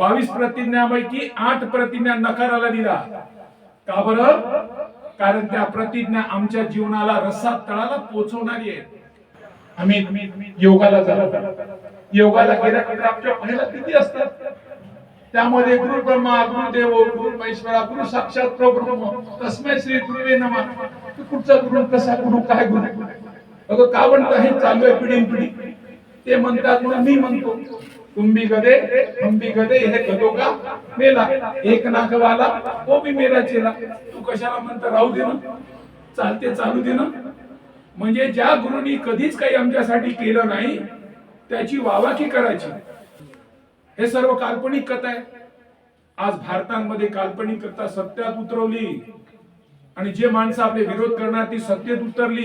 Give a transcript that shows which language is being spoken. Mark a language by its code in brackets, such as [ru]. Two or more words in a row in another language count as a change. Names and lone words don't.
[mr] 22 प्रतिज्ञापैकी 8 प्रतिज्ञा नकाराला दिला. का बरं? कारण त्या प्रतिज्ञा आमच्या जीवनाला रसात तळाला पोहोचवणारी आहेत. आम्ही योगाला जातो, योगाला गेल्यानंतर आमच्या पहिला किती असतात? [sa] त्यामध्ये गुरु ब्रह्मा गुरु देव गुरु महेश्वरा गुरु साक्षात परब्रह्म तस्मै श्री गुरुवे नमः. [mr] कुठचा गुरु, कसा गुरु, काय गुरु? अगं का म्हणता हे चालू आहे पिढीन पिढी. ते म्हणतात म्हणून मी म्हणतो, [hi] तुम भी गधे हम भी गधे, हे गधो का मेला, एक नाकवाला वो भी मेरा चेला. [mr] तू कशाला म्हणता? राहू दे ना, चालते चालू दे ना. म्हणजे ज्या गुरुनी कधीच काही आमच्यासाठी केलं नाही त्याची वावाकी करायची. हे सर्व काल्पनिक कथा आहे. आज भारतामध्ये काल्पनिक कथा सत्यात उतरवली आणि जे माणसं आपले विरोध करणार ती सत्तेत उतरली.